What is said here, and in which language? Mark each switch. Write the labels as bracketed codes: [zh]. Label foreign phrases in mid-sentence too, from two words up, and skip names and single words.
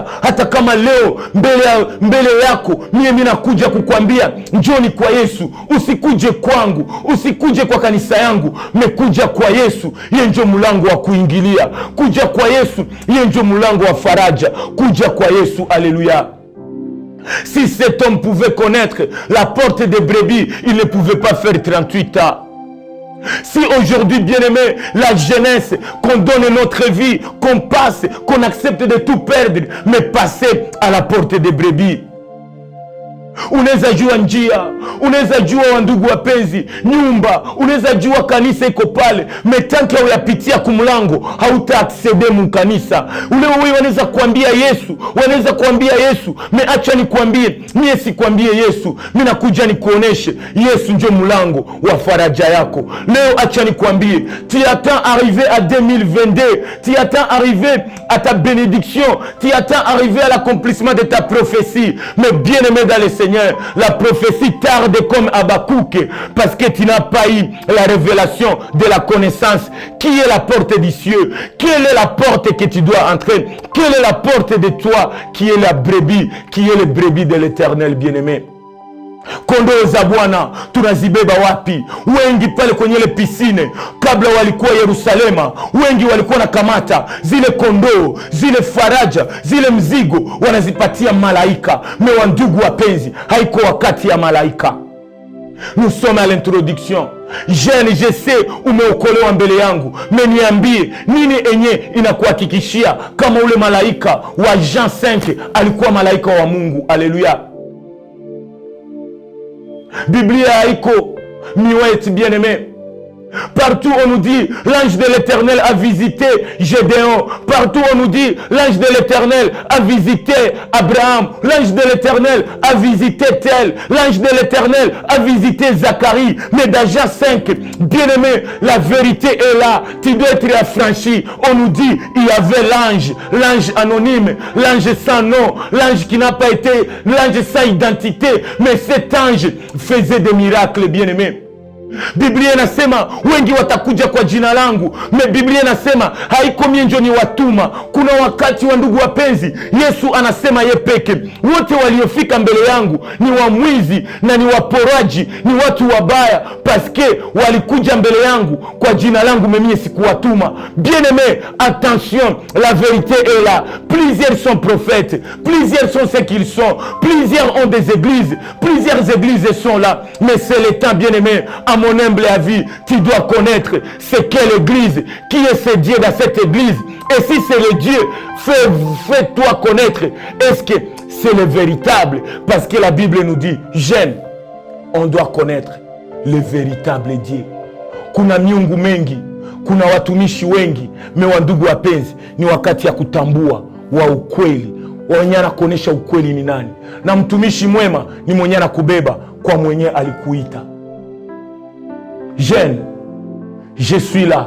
[sw] Hata kama leo mbele yako mimi nakuja kukwambia njoni kwa Yesu. Usikuje kwangu, usikuje kwa kanisa yangu, mekuja kwa Yesu. Yeye ndio mlango wa kuingilia. Kuja kwa Yesu, yeye ndio mlango wa faraja. Kuja kwa Yesu. [fr] Alléluia. Si cet homme pouvait connaître la porte des brebis, il ne pouvait pas faire 38 ans. Si aujourd'hui, bien-aimé, la jeunesse, qu'on donne notre vie, qu'on passe, qu'on accepte de tout perdre, mais passer à la porte des brebis. [sw] Unaweza jua njia, unaweza jua wandugu wapenzi, nyumba, unaweza jua kanisa iko pale, metanke uyapitia kumlango, hauta accede mu kanisa. Ule wanaweza kuambia Yesu, wanaweza kuambia Yesu, acha nikwambie, mie si kuambie Yesu, mimi nakuja nikuoneshe Yesu ndio mlango wa faraja yako. Leo acha nikwambie, [fr] tu attends arriver à 2022, tu attends arriver à ta bénédiction, tu attends arriver à l'accomplissement de ta prophétie. Mais bien-aimé dans le Seigneur, Seigneur, la prophétie tarde comme Habakkuk parce que tu n'as pas eu la révélation de la connaissance. Qui est la porte des cieux? Quelle est la porte que tu dois entrer? Quelle est la porte de toi qui est la brebis, qui est le brebis de l'Éternel, bien-aimé? [sw] Kondoo za Bwana tunazibeba wapi? Wengi pale kwenye ile pisine kabla walikuwa Yerusalema, wengi walikuwa na kamata zile kondoo, zile faraja, zile mzigo wanazipatia malaika. Mewa ndugu wapenzi, haiko wakati ya malaika. [fr] Nous sommes à l'introduction. Jeune, je sais [sw] umeokolewa mbele yangu. Meniambie nini enye inakuhakikishia kama ule malaika wa Jean 5 alikuwa malaika wa Mungu? Alléluia. Biblia haiko miweti, [fr] bien-aimé. Partout on nous dit l'ange de l'Éternel a visité Gédéon. Partout on nous dit l'ange de l'Éternel a visité Abraham. L'ange de l'Éternel a visité tel. L'ange de l'Éternel a visité Zacharie. Mais dans Jean 5, bien-aimé, la vérité est là. Tu dois être affranchi. On nous dit il y avait l'ange, l'ange anonyme, l'ange sans nom, l'ange qui n'a pas été, l'ange sans identité. Mais cet ange faisait des miracles, bien-aimé. [sw] Biblia inasema wengi watakuja kwa jina langu. Biblia inasema haiko mie ndio ni watuma. Kuna wakati wa ndugu wapenzi, Yesu anasema ye peke, wote waliofika mbele yangu ni wamwizi na ni waporaji, ni watu wabaya, paske walikuja mbele yangu kwa jina langu, mie sikuwatuma. [fr] Bien-aimé, attention, la vérité est là. Plusieurs sont prophètes, plusieurs sont ce qu'ils sont, plusieurs ont des églises, plusieurs églises sont là, mais c'est le temps, bien-aimé. À mon humble avis, tu dois connaître c'est quelle église, qui est ce Dieu dans cette église. Et si c'est le Dieu, fais-toi connaître. Est-ce que c'est le véritable? Parce que la Bible nous dit, jeune, on doit connaître le véritable Dieu. [sw] Kuna miungu mengi, kuna watumishi wengi, mewa ndugu wapenzi, ni wakati ya kutambua wa ukweli, wenye anakuonesha ukweli ni nani. Na mtumishi mwema ni mwenye anakubeba kwa mwenye alikuita. [fr] Jeune, je suis là.